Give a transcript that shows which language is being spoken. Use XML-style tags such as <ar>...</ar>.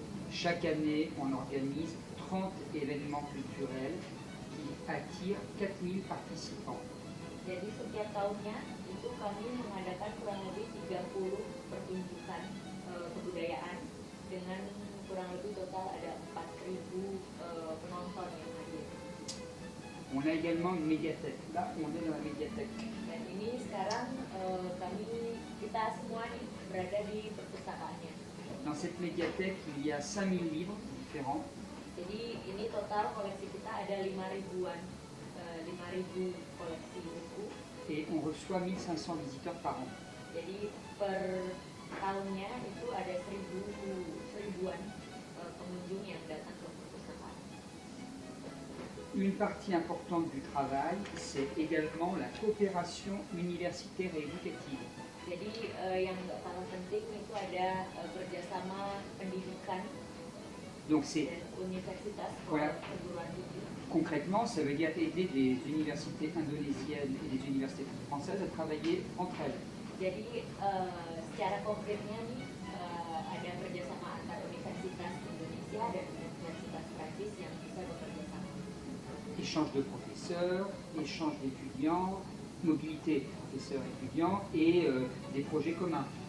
<fr>Chaque année, on organise 30 événements culturels qui attirent 4000 participants.</fr> <id>Jadi setiap tahunnya itu kami mengadakan kurang lebih 30 pertunjukan kebudayaan dengan kurang lebih total ada 4.000 penonton yang hadir.</id> <fr>On a également une médiathèque. Là, on est dans la médiathèque.</fr> <id>Dan ini sekarang kita semua nih berada di perpustakaannya.</id> <fr>Dans cette médiathèque, il y a 5000 livres différents.</fr> <id>Jadi ini total koleksi kita ada 5.000-an, 5.000 koleksi buku.</id> <fr>Et on reçoit 1500 visiteurs par an.</fr> <id>Jadi per tahunnya itu ada 1.000-an pengunjung yang datang ke perpustakaan.</id> <fr>Une partie importante du travail, c'est également la coopération universitaire et éducative.</fr> <id>Jadi yang nggak kalah penting itu ada kerjasama pendidikan</id> <fr>Donc c'est</fr> <id>dan universitas</id> <fr>Voilà.</fr> <id>perguruan tinggi.</id> <fr>concrètement, ça veut dire aider des universités indonésiennes et des universités françaises à travailler entre elles.</fr> <id>Jadi secara konkretnya nih ada kerjasama antar universitas Indonesia dan universitas Prancis yang bisa bekerja sama.</id> <fr>Échange de professeurs, échange d'étudiants, mobilité professeurs-étudiants et des projets communs.</fr>